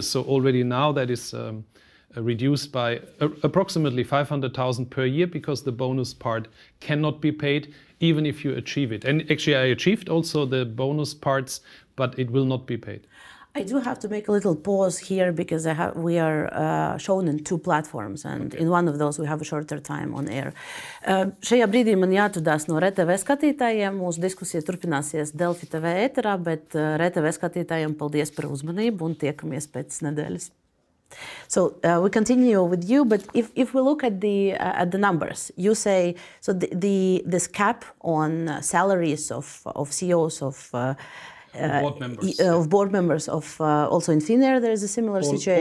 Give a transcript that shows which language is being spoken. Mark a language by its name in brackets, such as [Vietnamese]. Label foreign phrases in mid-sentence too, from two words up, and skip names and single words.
[English] So already now that is reduced by approximately 500,000 per year because the bonus part cannot be paid even if you achieve it. And actually I achieved also the bonus parts, but it will not be paid. I do have to make a little pause here because we are shown in two platforms, and in one of those we have a shorter time on air. [Latvian] Šajā brīdī man jāatvedās no RTV skatītājiem. Mūsu diskusija turpināsies Delfi TV ēterā, bet RTV skatītājiem paldies par uzmanību un tiekamies pēc nedēļas. [English] So we continue with you, but if we look at the numbers, you say so this cap on salaries of CEOs of board members of also in Finnair there is a similar situation.